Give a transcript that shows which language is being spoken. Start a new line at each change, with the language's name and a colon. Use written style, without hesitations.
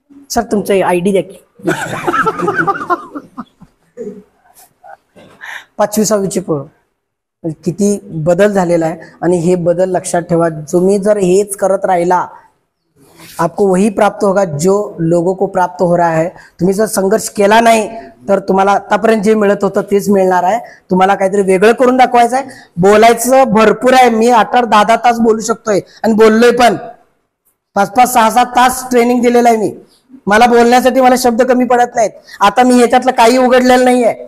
Marathi: Sir तुमचं ID द्या की. 5वी 6वीची पोरं. किती बदल झालेला आहे. आणि हे बदल लक्षात ठेवा. तुम्ही जर हेच करत राहिला
Hindi: आपको वही प्राप्त होगा जो लोगों को प्राप्त हो रहा है.
Marathi: तुम्ही जर संघर्ष केला नाही तर तुम्हाला आतापर्यंत जे मिळत होतं तेच मिळणार आहे. तुम्हाला काहीतरी वेगळं करून दाखवायचं आहे. बोलायचं भरपूर आहे. मी 8-8, 10-10 तास बोलू शकतोय आणि बोललोय पण. 5-5, 6-6 तास ट्रेनिंग दिलेलं आहे मी. मला बोलण्यासाठी मला शब्द कमी पडत नाहीत. आता मी ह्याच्यातलं काही उघडलेलं नाहीये.